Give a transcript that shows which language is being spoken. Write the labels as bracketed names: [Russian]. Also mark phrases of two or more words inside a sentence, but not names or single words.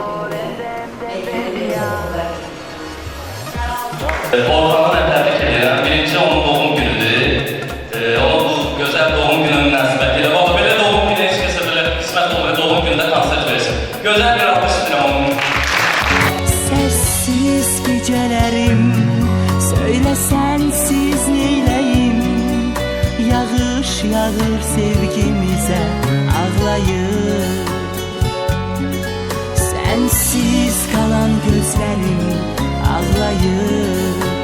[Azerbaijani] Orxanı da təbrik edirəm. Birinci onun doğum günüdür. Onun bu gözəl doğum günü münasibətilə. Valla belə doğum günü heç kəsə belə qismət olmuyor, doğum günündə konsert versin. Gözəl bir alkış istəyirəm onun. [Turkish] Sessiz gecelerim söyle sensiz neyleyim. [Azerbaijani] Yağış yağır sevgimize ağlayır. [Turkish] Sensiz kalan gözlerim ağlayır.